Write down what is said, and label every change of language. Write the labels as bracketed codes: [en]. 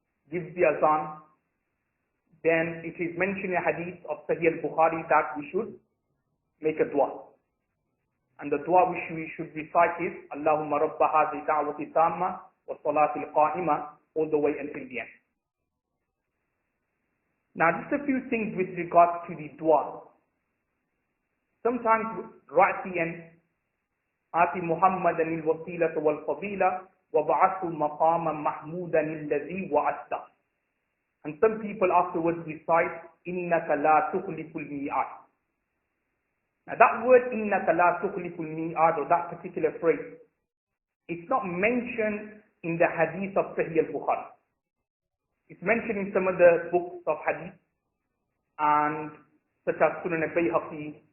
[en] gives the azan, then it is mentioned in a hadith of Sahih al-Bukhari that we should make a dua. And the dua which we should recite is [ar] Allahumma rabba hadhi da'wati tamma wa salati al-qa'ima, [en] all the way until the end. Now just a few things with regards to the dua. Sometimes right at the end, [ar] آتِ محمدا الوسيلة والفضيلة وبعثه مقاما محمودا الذي وعدته. [en] And some people afterwards recite [ar] إنك لا تخلف الميعاد. [en] Now that word [ar] إنك لا تخلف الميعاد, [en] or that particular phrase, it's not mentioned in the hadith of Sahih al-Bukhari. It's mentioned in some of the books of hadith and such as Sunan al-Bayhaqi.